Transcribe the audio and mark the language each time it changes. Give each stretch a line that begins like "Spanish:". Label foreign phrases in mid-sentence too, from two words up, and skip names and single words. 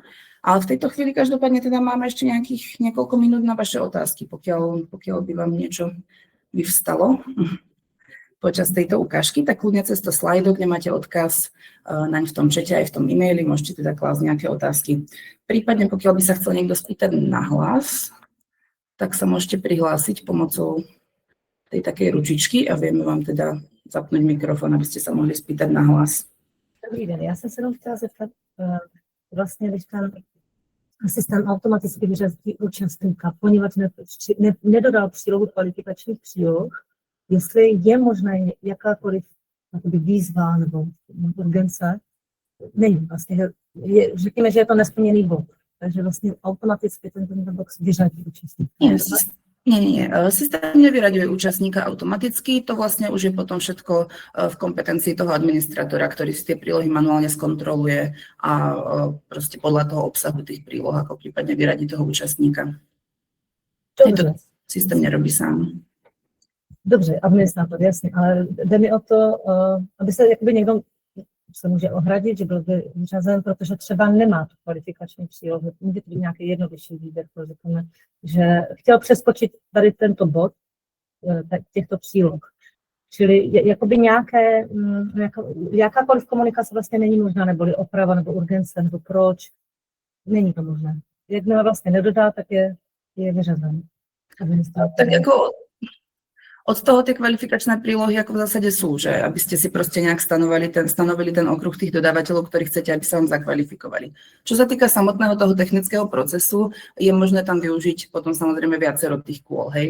Slovak: Ale v tejto chvíli každopádne teda máme ešte nejakých niekoľko minút na vaše otázky, pokiaľ by vám niečo vyvstalo počas tejto ukážky, tak kľudne cez to slajdo, kde máte odkaz naň v tom čete aj v tom e-maili, môžete teda klásť nejaké otázky. Prípadne, pokiaľ by sa chcel niekto spýtať nahlas, tak sa môžete prihlásiť pomocou tej takej ručičky a vieme vám teda zapnúť mikrofon, aby ste sa mohli spýtať nahlas.
Czech: Dobrý den, já jsem se jenom chtěla zeptat, vlastně když ten systém automaticky vyřadí účastníka, poněvadž nedodal přílohu kvalifikačních příloh, jestli je možné jakákoliv výzva nebo urgence, není vlastně, řekněme, že je to nesplněný bod, takže vlastně automaticky ten box vyřadí účastníka.
Slovak: Nie. Systém nevyraďuje účastníka automaticky, to vlastne už je potom všetko v kompetencii toho administratora, ktorý si tie prílohy manuálne skontroluje a proste podľa toho obsahu tých príloh, ako prípadne vyradí toho účastníka.
Czech: Dobře.
Slovak: Systém nerobí sám.
Czech: Dobře, administrátor, jasně, ale jde mi o to, aby se jakoby někdo se může ohradit, že byl vyřazen, protože třeba nemá tu kvalifikační přílohu. Může to být nějaký jednodušší výběr, řekněme, že chtěl přeskočit tady tento bod těchto příloh. Čili jakoby jakákoliv komunikace vlastně není možná, neboli oprava, nebo urgence, nebo proč. Není to možné. Jakmile vlastně nedodá, tak je vyřazen.
Slovak: Tak ako od toho tie kvalifikačné prílohy ako v zásade sú, že aby ste si proste nejak stanovili ten okruh tých dodávateľov, ktorí chcete, aby sa vám zakvalifikovali. Čo sa týka samotného toho technického procesu, je možné tam využiť potom samozrejme viacero tých kôl, hej.